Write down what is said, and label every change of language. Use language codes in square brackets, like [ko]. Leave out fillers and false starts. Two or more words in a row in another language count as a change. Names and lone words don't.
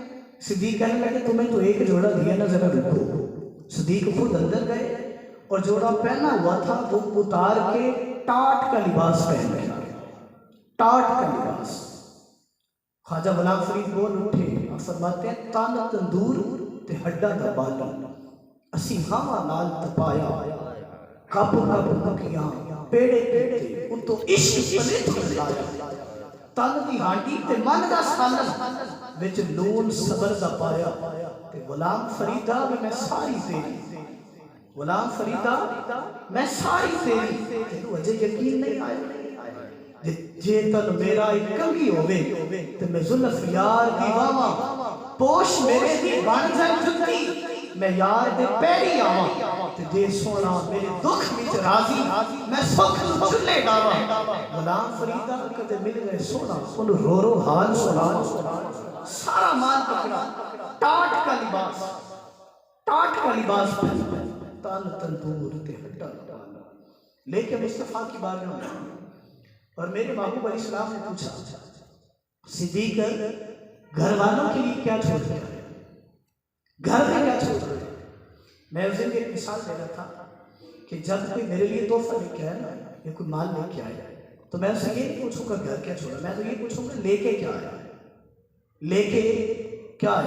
[ur] صدیق کہنے لگے تمہیں تو ایک جوڑا دیا نا، ذرا رکو. صدیق خود اندر گئے اور جوڑا پہنا ہوا تھا وہ اتار کے ٹاٹ کا لباس پہن گیا، ٹاٹ کا لباس. [pa] خواجہ غلام فرید بول اٹھے، آپ فرماتے ہیں تن تندور تے ہڈا دا بالا، اسی ہوا نال تپایا، کب کب مکیاں پیڑے پیڑے ان تو عشق پلے تھلایا، تن دی ہانڈی تے من دا سالن وچ لون صبر دا پایا. تے غلام فریدہ بھی میں ساری تیری، غلام فریدہ میں ساری تیری، تینوں اجے یقین نہیں آیا جے تن میرا ایک کنگھی ہوئے تے میں زلف یار دی واواں، پوش میرے دی بن جائے جتی میں یار دے پیری آواں، تے جے سونا میرے دکھ وچ راضی میں سکھ چلے ڈاواں. غلام فریدہ کدے مل گئے سونا انہوں رو رو حال سنا، سارا مال پکڑا، [ur] ٹاٹ کا لباس، ٹاٹ کا لباس پہنا، [pa] تن تندور تے ہڈا دا بالا [ur] لے کے مصطفیٰ کی بارگاہ میں. اور میرے محبوب علیہ السلام نے پوچھا صدیق گھر والوں کے لیے کیا چھوڑ گیا، گھر میں کیا چھوڑ گیا. میں اس دن ایک مثال دے رہا تھا کہ جب کوئی میرے لیے تحفہ لے کے آئے نا یا کوئی مال لے کے آئے تو میں اس سے یہ نہیں پوچھوں گا گھر کیا چھوڑا، میں تو یہ پوچھوں گا لے کے کیا آیا، لے کے کیا آیا.